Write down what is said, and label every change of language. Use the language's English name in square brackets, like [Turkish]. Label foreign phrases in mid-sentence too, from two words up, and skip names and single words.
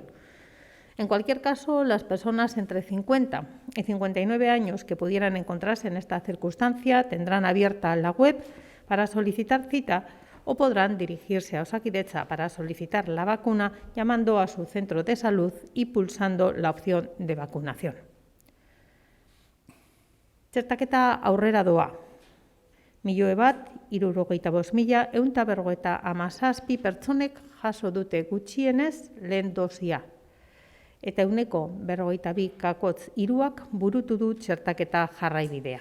[Spanish] En cualquier caso, las personas entre 50 y 59 años que pudieran encontrarse en esta circunstancia tendrán abierta la web para solicitar cita o podrán dirigirse a Osakidetza para solicitar la vacuna llamando a su centro de salud y pulsando la opción de vacunación. [Basque] Txertaketa aurrera doa. 1.075.157 pertsonek jaso dute gutxienez lehen dosia. Eta 42,3%ak burutu du txertaketa jarraibidea.